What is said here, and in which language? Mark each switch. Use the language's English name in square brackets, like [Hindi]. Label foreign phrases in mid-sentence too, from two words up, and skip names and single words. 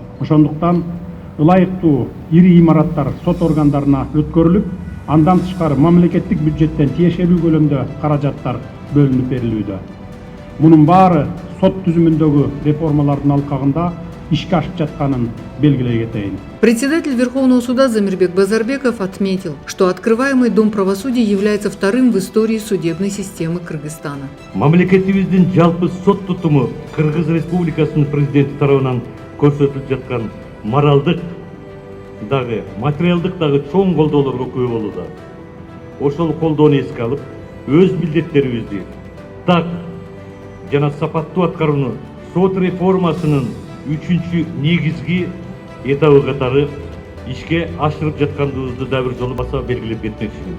[Kyrgyz] Ошондуктан ылайыктуу ири имараттар сот органдарына өткөрүлүп, андан тышкары мамлекеттик бюджеттен тиешелүү көлөмдө каражаттар бөлүнүп берилүүдө. Мунун баары сот түзүмүндөгү реформалардын алкагында ишке ашып жатканын белгилей кетейин. [Russian] Председатель Верховного суда Замирбек Базарбеков отметил, что открываемый Дом правосудия является вторым в истории судебной системы Кыргызстана. [Kyrgyz] Мамлекетибиздин жалпы сот тутуму Кыргыз Республикасынын президенти тарабынан көрсөтүлүп жаткан моралдык дагы, материалдык дагы чоң колдоолорго күбө болууда. Ошол колдоону эске алып, өз милдеттерибизди так жана сапаттуу аткарууну сот реформасынын үчүнчү негизги этабы катары ишке ашырып жаткандыгыбызды да бир жолу баса белгилеп кетмекчимин.